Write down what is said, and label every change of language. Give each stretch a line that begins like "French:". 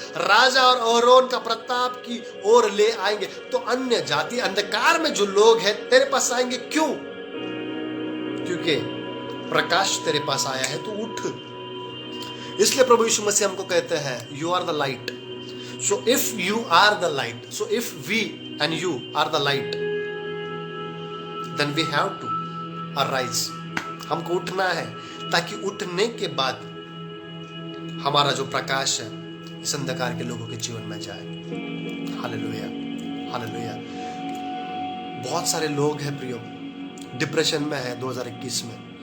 Hindi: राजा और अहरोन का प्रताप की ओर ले आएंगे। तो अन्य जाति अंधकार में जो लोग हैं तेरे पास आएंगे। क्यों? क्योंकि प्रकाश तेरे पास आया है। तो उठ। इसलिए प्रभु यीशु मसीह हमको कहते हैं
English: You are the light. So if you are the light, so if we and you are the light, then we have to arise.
Hindi: हमको उठना है ताकि उठने के बाद हमारा जो प्रकाश है इस अंधकार के लोगों के जीवन में जाए। Hallelujah, hallelujah. बहुत सारे लोग हैं प्रियो डिप्रेशन में है 2021 में।